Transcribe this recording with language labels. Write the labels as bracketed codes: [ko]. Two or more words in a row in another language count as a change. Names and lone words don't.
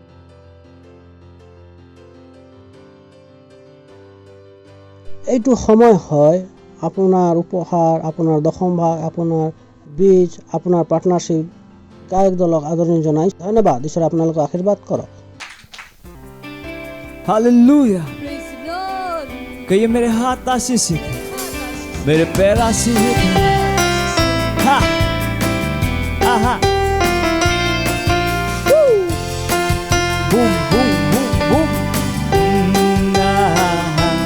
[as] এইটো সময় হয় আপোনাৰ উপহাৰ, আপোনাৰ দশম ভাগ, আপোনাৰ বীজ, আপোনাৰ পাৰ্টনাৰশ্বিপ গায়ক দলক আদৰণি জনাই ধন্যবাদ। ঈশ্বৰে আপোনালোকক আশীৰ্বাদ কৰক। [hi] हालेलुया। [en] Praise the Lord. [hi] कहिए मेरे हाथ आशीष है, मेरे पैर आशीष है। हा आहा बूम बूम बूम बूम। आहा।